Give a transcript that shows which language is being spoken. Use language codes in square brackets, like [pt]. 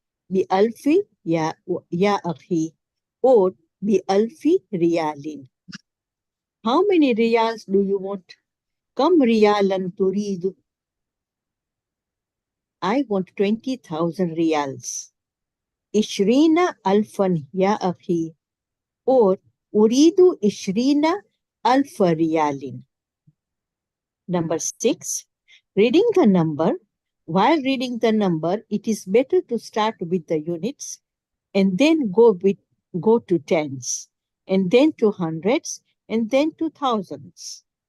[ar] بألف يا أخي or بألف ريال. [en] How many riyals do you want? [ar] كم ريالا تريد? [en] I want 20,000 riyals. [ar] 20,000 يا أخي or أريد 20,000 ريال. [en] Number 6, reading the number. While reading the number, it is better to start with the units and then go to tens, and then to hundreds, and then to thousands.